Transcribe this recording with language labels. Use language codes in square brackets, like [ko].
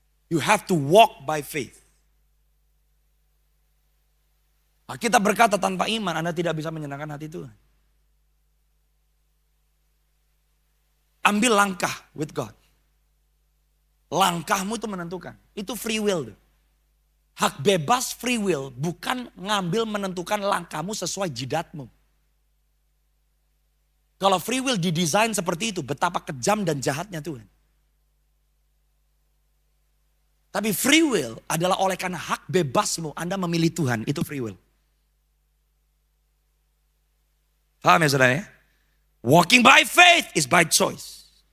[en] You have to walk by faith. [id] Kita berkata tanpa iman Anda tidak bisa menyenangkan hati Tuhan. Ambil langkah [en] with God. [id] Langkahmu itu menentukan. Itu free will. Hak bebas free will bukan ngambil menentukan langkahmu sesuai jidatmu. Kalau free will didesain seperti itu, betapa kejam dan jahatnya Tuhan. Tapi free will adalah oleh karena hak bebasmu Anda memilih Tuhan, itu free will. Paham ya saudara ya? [en] Walking by faith is by choice.